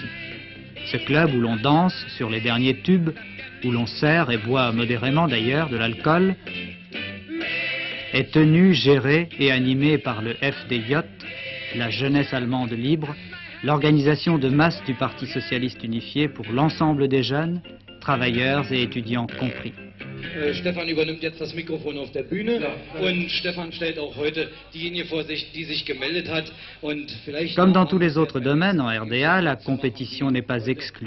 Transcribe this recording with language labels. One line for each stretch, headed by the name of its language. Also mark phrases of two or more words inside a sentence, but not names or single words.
French: Ce club où l'on danse sur les derniers tubes, où l'on sert et boit modérément d'ailleurs de l'alcool, est tenu, géré et animé par le FDJ, la jeunesse allemande libre, l'organisation de masse du Parti socialiste unifié pour l'ensemble des jeunes, travailleurs et étudiants compris.
German: Stefan übernimmt jetzt das Mikrofon auf der Bühne und Stefan stellt auch heute diejenige vor sich, die sich gemeldet hat und vielleicht...
French: Comme dans tous les autres domaines en RDA, la compétition n'est pas exclue.